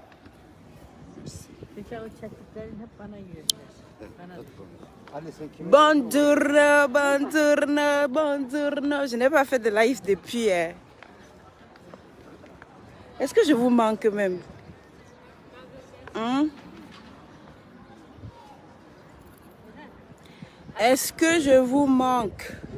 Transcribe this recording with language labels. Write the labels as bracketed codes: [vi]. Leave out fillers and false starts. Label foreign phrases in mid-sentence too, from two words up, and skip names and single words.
[tr] Bir kere o çektiklerin hep bana yürüyorlar. Bana Anne sen kimi? [it] Buongiorno, buongiorno, buongiorno. [fr] Je n'ai pas fait de live depuis. Est-ce que je vous manque même? Hein? Est-ce que je vous manque?